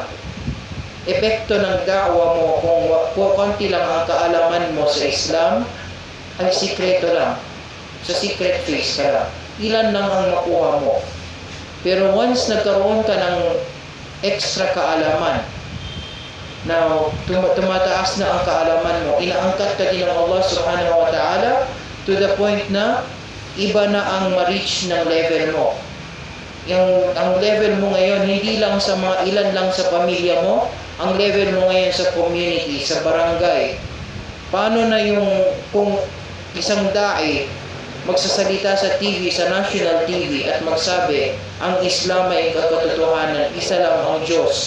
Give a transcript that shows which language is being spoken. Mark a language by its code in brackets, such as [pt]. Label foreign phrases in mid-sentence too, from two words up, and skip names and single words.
[tl] Epekto ng da'wa mo kung konti lang ang kaalaman mo sa Islam ay sikreto lang. Sa secret phase ka lang. Ilan lang ang makuha mo. Pero once nagkaroon ka ng extra kaalaman, na tumataas na ang kaalaman mo, inaangkat ka din ng Allah [ar] سبحانه وتعالى [en] to the point [tl] na iba na ang ma-reach ng level mo. Ang level mo ngayon, hindi lang sa mga ilan lang sa pamilya mo, ang level mo ngayon sa community, sa barangay. Paano na kung isang da'i magsasalita sa TV, sa [en] national TV [tl] at magsabi, ang Islam ay katotohanan, isa lang ang Diyos.